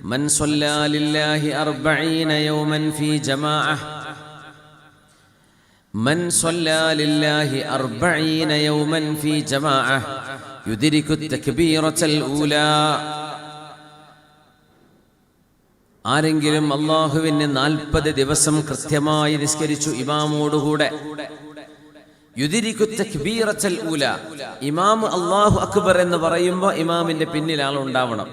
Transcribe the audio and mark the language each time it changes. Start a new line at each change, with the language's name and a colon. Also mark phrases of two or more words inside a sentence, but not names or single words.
Arabic: من صلى لله 40 يوما في جماعة من صلى لله 40 يوما في جماعة يدرك التكبيرة الأولى
Malayalam: ആരെങ്കിലും അല്ലാഹുവിനെ 40 ദിവസം കൃത്യമായി നിസ്കരിച്ചു ഇമാമോടുകൂടെ
Arabic: يدرك التكبيرة الأولى
Malayalam: ഇമാം
Arabic: الله أكبر
Malayalam: എന്ന് പറയുമ്പോൾ ഇമാമിന്റെ പിന്നിൽ ആൾ ഉണ്ടാവണം.